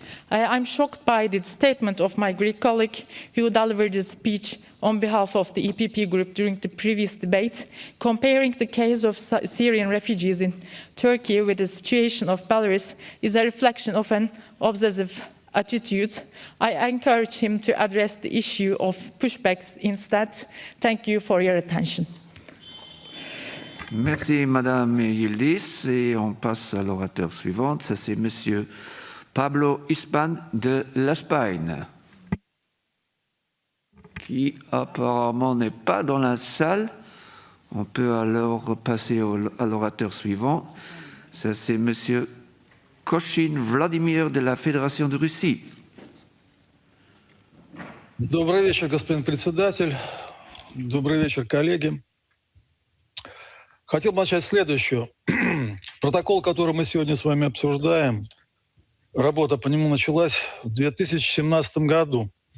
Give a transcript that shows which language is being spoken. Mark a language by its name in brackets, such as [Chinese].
[English] I'm shocked by the statement of my Greek colleague who delivered a speech on behalf of the EPP group during the previous debate, comparing the case of Syrian refugees in Turkey with the situation of Belarus is a reflection of an obsessive attitude. I encourage him to address the issue of pushbacks instead. Thank you for your attention. [French] Merci Madame Yildiz et on passe à l'orateur suivant, ça c'est Monsieur Pablo Isban de l'Espagne, qui apparemment n'est pas dans la salle. On peut alors passer à l'orateur suivant, ça c'est Monsieur Koshin Vladimir de la Fédération de Russie. [Russian] Добрый вечер, господин председатель. Добрый вечер, коллеги. Хотел бы начать следующее. Протокол, который мы сегодня с вами обсуждаем, работа по нему началась в 2017 году.